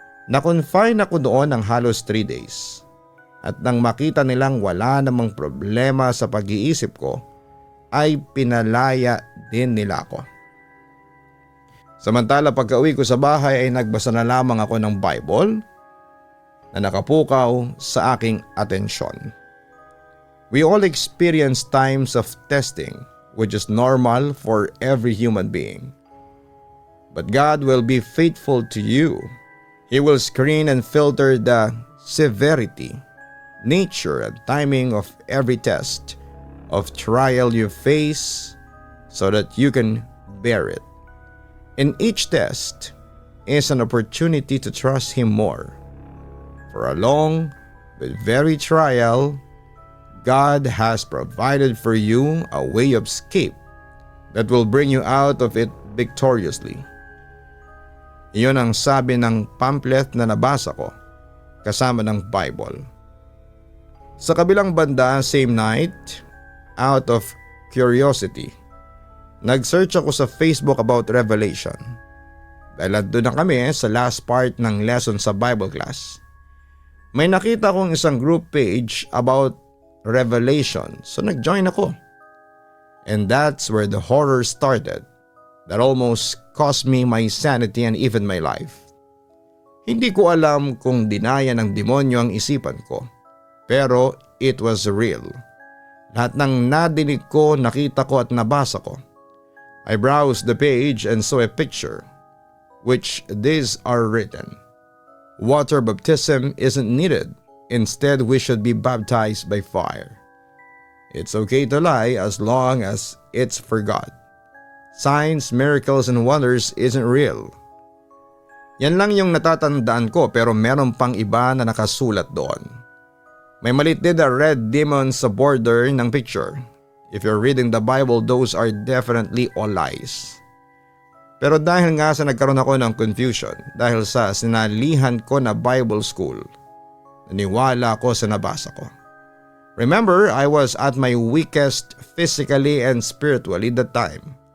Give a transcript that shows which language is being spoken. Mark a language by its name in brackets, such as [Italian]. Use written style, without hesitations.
[Filipino] Na-confine ako doon ng halos 3 days at nang makita nilang wala namang problema sa pag-iisip ko ay pinalaya din nila ako. Samantala pagka-uwi ko sa bahay ay nagbasa na lamang ako ng Bible na nakapukaw sa aking atensyon. [English] We all experience times of testing, which is normal for every human being. But God will be faithful to you. He will screen and filter the severity, nature, and timing of every test of trial you face so that you can bear it. And each test is an opportunity to trust Him more. For a long but very trial, God has provided for you a way of escape that will bring you out of it victoriously. [Filipino] Iyon ang sabi ng pamphlet na nabasa ko kasama ng Bible. Sa kabilang banda, [English] same night, out of curiosity, [Filipino] nag-search ako sa Facebook about Revelation. Dahil doon na kami sa last part ng lesson sa Bible class. May nakita kong isang group page about Revelation, so nag-join ako. [English] And that's where the horror started that almost cost me my sanity and even my life. [Filipino] Hindi ko alam kung dinaya ng demonyo ang isipan ko, pero [English] it was real. [Filipino] Lahat ng nadinig ko, nakita ko at nabasa ko. [English] I browsed the page and saw a picture, which these are written. Water baptism isn't needed. Instead, we should be baptized by fire. It's okay to lie as long as it's for God. Signs, miracles, and wonders isn't real. [Filipino] Yan lang yung natatandaan ko, pero meron pang iba na nakasulat doon. May maliit din na red demon sa border ng picture. [English] If you're reading the Bible, those are definitely all lies. [Filipino] Pero dahil nga sa nagkaroon ako ng confusion dahil sa sinalihan ko na Bible school, naniwala ako sa nabasa ko. [English] Remember, I was at my weakest physically and spiritually that time.